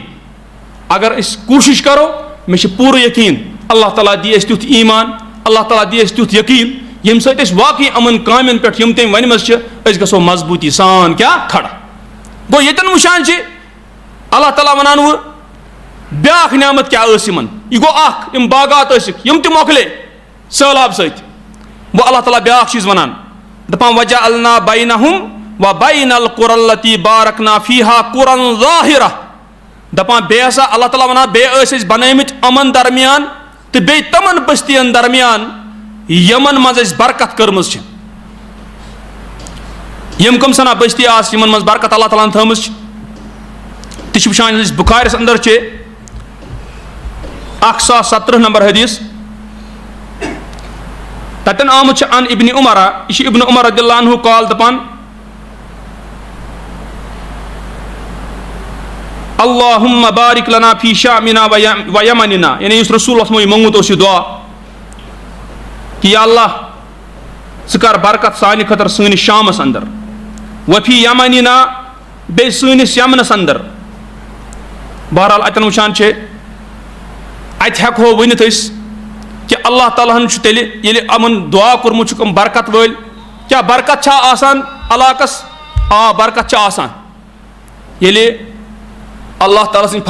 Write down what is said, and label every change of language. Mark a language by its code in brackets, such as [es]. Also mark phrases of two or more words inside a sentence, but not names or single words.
[ks] اگر أسۍ کوٗشِش کرو, مےٚ چھُ پوٗرٕ یقیٖن اللہ تعالیٰ دِی اَسہِ تیُتھ ایٖمان, اللہ تعالیٰ دِی اَسہِ تیُتھ یقیٖن ییٚمہِ سۭتۍ أسۍ واقعی یِمن کامٮ۪ن پٮ۪ٹھ یِم تٔمۍ ؤنمٕژ چھِ, أسۍ گژھو مضبوٗطی سان کیٛاہ کھڑا. گوٚو ییٚتٮ۪ن وٕچھان چھِ اللہ تعالیٰ وَنان وٕ بیٛاکھ نعمت کیٛاہ ٲس یِمن, یہ گو اخ یم باغات ٲسِکھ یم تہِ مۄکلے سہلاب سۭتۍ وہ اللہ تعالیٰ بیاکھ چیٖز وَنان دَپان [ar] وَجَعَلْنَا بَيْنَهُمْ وَبَيْنَ الْقُرَى الَّتِي بَارَكْنَا فِيهَا قُرًى ظَاهِرَةً [ks] دَپان بیٚیہِ ہسا اللہ تعالیٰ وَنان بیٚیہِ ٲسۍ أسۍ بنٲومٕتۍ یِمن درمیان تہٕ بیٚیہِ تِمن بٔستِین درمیان یِمن منٛز اَسہِ برکت کٔرمٕژ چھِ یِم کٕم سنا بٔستی آسہٕ یِمن منٛز برکت اللہ تعالیٰ ہن تھٲومٕژ چھِ تہِ چھِ وٕچھان أسۍ بُخارِیَس اندر چھِ 1017 نمبر حدیث تتن آمُت چھُ [ar] عن ابن عمر [ks] یہ چھُ ابن عمر [ar] رضی اللہ عنہ قال [ks] دپان [ar] اللہم بارک لنا فی شامنا و یمننا [ks] یعنی یُس رسول اوسمو یہِ موٚنگمُت اوس یہِ دعا کہ یا اللہ ژٕ کر برکت سانہِ خٲطرٕ سٲنِس شامس اندر [ar] وفی یمننا [ks] بیٚیہِ سٲنِس یمنس اندر بہرحال اتٮ۪ن وٕچھان چھِ اتہِ ہٮ۪کہو ؤنِتھ أسۍ کہ اللہ تعالیٰ ہن چھُ تیٚلہِ ییٚلہِ یِمن دعا کوٚرمُت چھُکھ یِم برکت وٲلۍ کیٛاہ برکت چھا آسان علاقس آ برکت چھِ آسان ییٚلہِ اللہ تعالیٰ سٕنٛدۍ